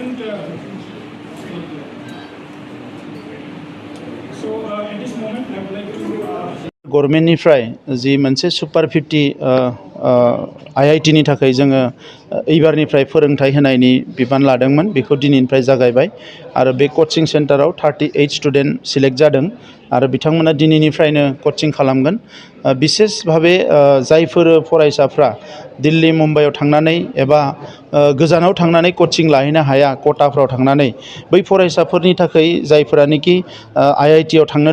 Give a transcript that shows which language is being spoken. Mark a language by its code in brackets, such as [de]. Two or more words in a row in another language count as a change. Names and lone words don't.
[en] And, so at this moment, I would like to. [brx] गभर्नमेन्टनिफ्राय जि मोनसे सुपार 50 आईआईटी नि थाखाय जोङो एबारनिफ्राय फोरोंथाय होनायनि बिबान लादोंमोन बेखौ दिनैनिफ्राय जागायबाय आरो बे कोचिं सेन्टाराव 38 स्टुडेन्ट सिलेक्ट जादों आरो बिथांमोना दिनैनिफ्रायनो कोचिं खालामगोन विशेष भाबे जायफोर फरायसाफ्रा दिल्ली मुम्बाइआव थांनानै एबा गोजानाव थांनानै कोचिं लाहैनो हाया कोटाफ्राव थांनानै बै फरायसाफोरनि थाखाय जायफोरानोखि आईआईटी आव थांनो